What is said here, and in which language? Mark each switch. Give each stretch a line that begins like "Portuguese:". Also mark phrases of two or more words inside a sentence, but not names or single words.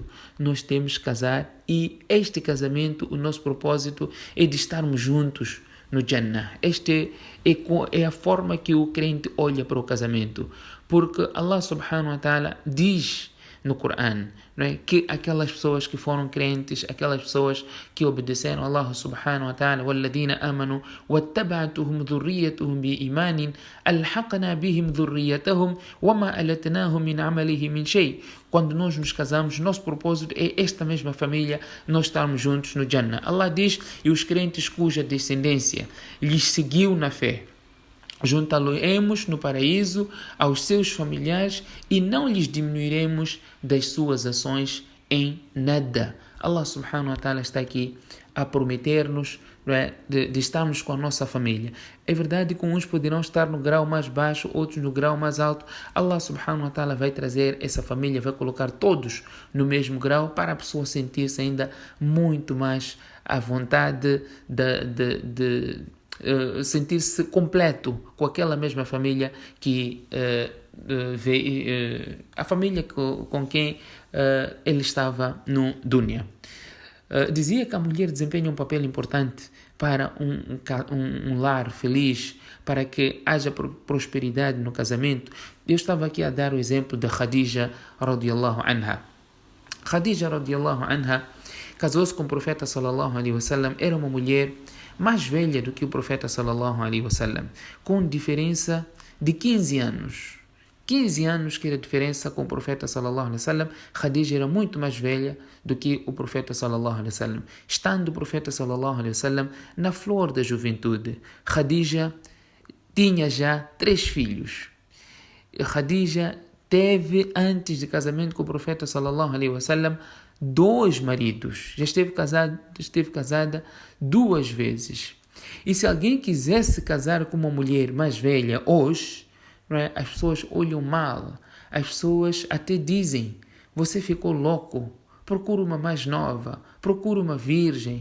Portuguese: Nós temos que casar e este casamento, o nosso propósito é de estarmos juntos no Jannah. Este é a forma que o crente olha para o casamento, porque Allah
Arabic: سبحانه وتعالى
Portuguese: diz no Coran, não é? Que aquelas pessoas que foram crentes, aquelas pessoas que obedeceram a Allah
Arabic: سبحانه وتعالى, وَالَّذِينَ آمَنُوا وَاتَّبَعْتُهُمْ ذُرِّيَّتُهُمْ بِإِيمَانٍ أَلْحَقْنَا بِهِمْ ذُرِّيَّتَهُمْ وَمَا أَلَتْنَاهُمْ مِنْ عَمَلِهِ مِنْ شَيْءٍ.
Portuguese: Quando nós nos casamos, nosso propósito é esta mesma família, nós estarmos juntos no Jannah. Allah diz, e os crentes cuja descendência lhes seguiu na fé, juntá-lo-emos no paraíso aos seus familiares e não lhes diminuiremos das suas ações em nada. Allah
Arabic: سبحانه وتعالى
Portuguese: está aqui a prometer-nos, não é, de estarmos com a nossa família. É verdade que uns poderão estar no grau mais baixo, outros no grau mais alto. Allah
Arabic: سبحانه وتعالى
Portuguese: vai trazer essa família, vai colocar todos no mesmo grau para a pessoa sentir-se ainda muito mais à vontade de sentir-se completo com aquela mesma família que a família com quem ele estava no dunya. Dizia que a mulher desempenha um papel importante para um lar feliz, para que haja prosperidade no casamento. Eu estava aqui a dar o exemplo de Khadija
Arabic: رضي الله عنها.
Portuguese: Khadija
Arabic: رضي الله عنها
Portuguese: casou-se com o profeta
Arabic: صلى الله عليه وسلم.
Portuguese: Era uma mulher mais velha do que o profeta
Arabic: صلى الله عليه وسلم,
Portuguese: com diferença de 15 anos. 15 anos que era a diferença com o profeta
Arabic: صلى الله عليه وسلم.
Portuguese: Khadija era muito mais velha do que o profeta
Arabic: صلى الله عليه وسلم.
Portuguese: Estando o profeta
Arabic: صلى الله عليه وسلم
Portuguese: na flor da juventude, Khadija tinha já 3 filhos. Khadija teve, antes de casamento com o profeta
Arabic: صلى الله عليه وسلم,
Portuguese: 2 maridos. Já esteve casada 2 vezes. E se alguém quisesse casar com uma mulher mais velha hoje, não é? As pessoas olham mal. As pessoas até dizem, você ficou louco, procura uma mais nova, procura uma virgem.